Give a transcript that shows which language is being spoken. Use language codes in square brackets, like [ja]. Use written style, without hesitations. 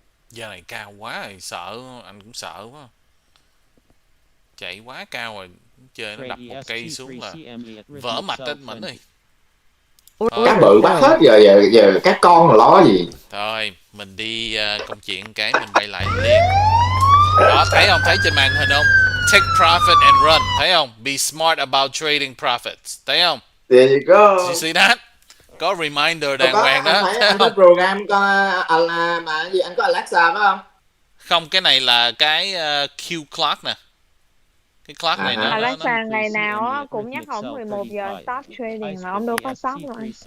[vi] Giờ này cao quá rồi, sợ, anh cũng sợ quá. Chạy quá cao rồi, chơi nó đập một cây xuống là vỡ mạch trên mình đi. Cá bự bắt hết giờ các con là lo gì. Thôi, mình đi công chuyện cái mình bay lại liền. Đó, thấy không? Thấy trên màn hình không? [en] Take profit and run. [vi] Thấy không? [en] Be smart about trading profits. [vi] Thấy không? [en] There you go. You see that? [vi] Có reminder đàng hoàng đó. Anh thấy program có mà gì, anh có Alexa phải không? Không, cái này là cái Q clock nè. Cái clock này Alexa ngày nào cũng nhắc ổng 11 giờ [en] stop trading [vi] mà ông đâu có stop rồi.